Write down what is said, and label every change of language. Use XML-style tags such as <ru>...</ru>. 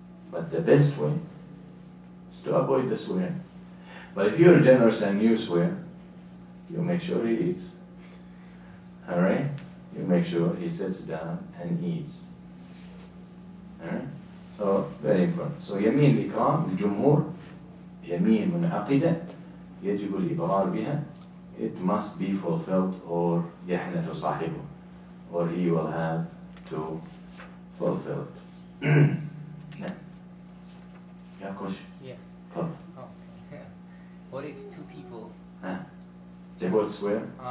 <en>But the best way is to avoid the swearing. But if you're generous and you swear, you make sure he eats. Alright? You make sure he sits down and eats. Alright? So, very important.</en> <ar>So, يمين الإكرام للجمهور يمين منعقدة يجب الإبرار بها.</ar> <en>It must be fulfilled or</en> <ar>يحنث صاحبه,</ar> <en>or he will have to fulfill it. Yeah. Yeah, question? Yes. Come. Oh, yeah. What if two people They both swear?</en>